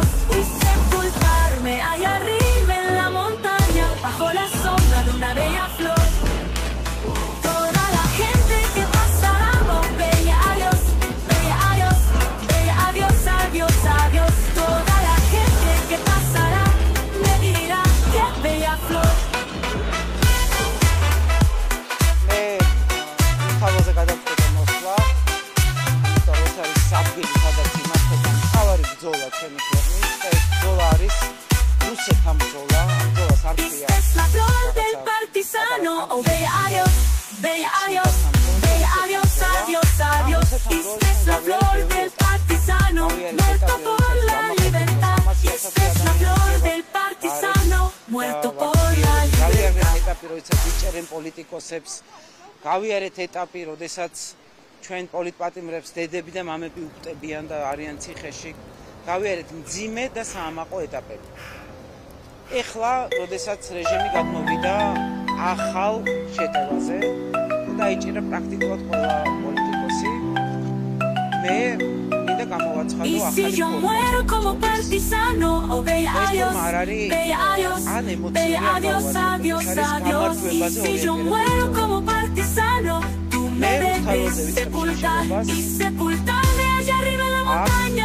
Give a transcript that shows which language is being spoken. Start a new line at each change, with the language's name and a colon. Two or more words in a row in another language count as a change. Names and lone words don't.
Spanish: Y sepultarme allá arriba en la montaña, bajo la sombra de una bella flor. Toda la gente que pasará, oh, bella adiós, bella adiós, bella adiós, adiós, adiós. Toda la gente que pasará me dirá qué bella flor.
Georgian: თავზე გადავწყვეტე მოსვლა, იმიტომ რომ ეს არის საფრთხე, სადაც იმართება მთავარი ბრძოლა ჩვენი ქვეყნის და ეს ბრძოლა არის რუსეთთან ბრძოლა, ამ ბრძოლას არ
Spanish: Esta es la flor del partisano, oh bella adiós, bella adiós, bella adiós, adiós, adiós. Esta es la flor del partisano, muerto por la libertad. Esta es la flor del partisano, muerto por la libertad.
Georgian: ვიჭერენ პოლიტიკოსებს, გავიარეთ ეტაპი, როდესაც ჩვენ პოლიტპატიმრებს დედები და მამები უხტებიან და არიან ციხეში. გავიარეთ მძიმე და საამაყო ეტაპები. ეხლა, როდესაც რეჟიმი გადმოვიდა ახალ შეტევაზე და დაიჭირა პრაქტიკულად ყველა პოლიტიკოსი, მე მინდა გამოვაცხადო
Spanish: Y si
Georgian: ახალი
Spanish: yo muero como partisano, oh bella adiós, bella adiós, bella adiós, adiós, adiós. Y si yo muero como partisano, tú me debes sepultar y sepultarme allá arriba en la montaña.